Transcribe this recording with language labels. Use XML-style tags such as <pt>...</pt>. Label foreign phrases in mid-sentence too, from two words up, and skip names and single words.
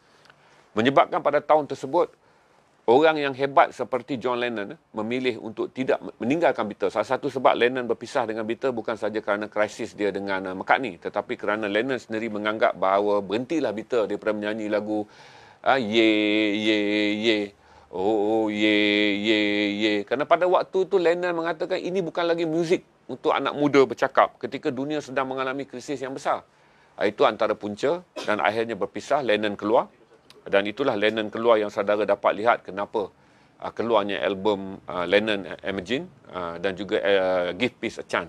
<ms>Menyebabkan pada tahun tersebut, orang yang hebat seperti John Lennon memilih untuk tidak meninggalkan Beatles. Salah satu sebab Lennon berpisah dengan Beatles bukan sahaja kerana krisis dia dengan McCartney, tetapi kerana Lennon sendiri menganggap bahawa berhentilah Beatles daripada menyanyi lagu ye ye ye, oh ye ye ye. Kerana pada waktu tu Lennon mengatakan ini bukan lagi muzik untuk anak muda bercakap ketika dunia sedang mengalami krisis yang besar. Itu antara punca dan akhirnya berpisah, Lennon keluar. Dan itulah Lennon keluar yang saudara dapat lihat kenapa keluarnya album Lennon Imagine dan juga Give Peace a Chance.</ms>